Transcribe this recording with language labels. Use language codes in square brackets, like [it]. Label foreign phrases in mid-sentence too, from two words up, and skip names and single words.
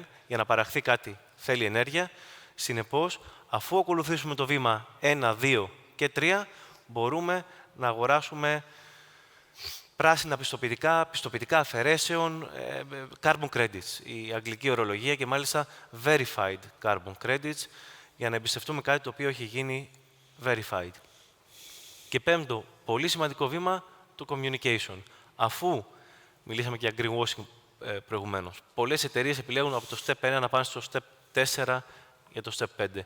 [el] Για να παραχθεί κάτι θέλει ενέργεια. Συνεπώς, αφού ακολουθήσουμε το βήμα 1, 2 και 3, μπορούμε να αγοράσουμε πράσινα πιστοποιητικά αφαιρέσεων, [en] carbon credits, [el] η αγγλική ορολογία και μάλιστα [en] verified carbon credits, [el] για να εμπιστευτούμε κάτι το οποίο έχει γίνει verified. Και πέμπτο, πολύ σημαντικό βήμα, το communication. Αφού μιλήσαμε και για greenwashing προηγουμένως, πολλές εταιρείες επιλέγουν από το step 1 να πάνε στο step 4 για το step 5.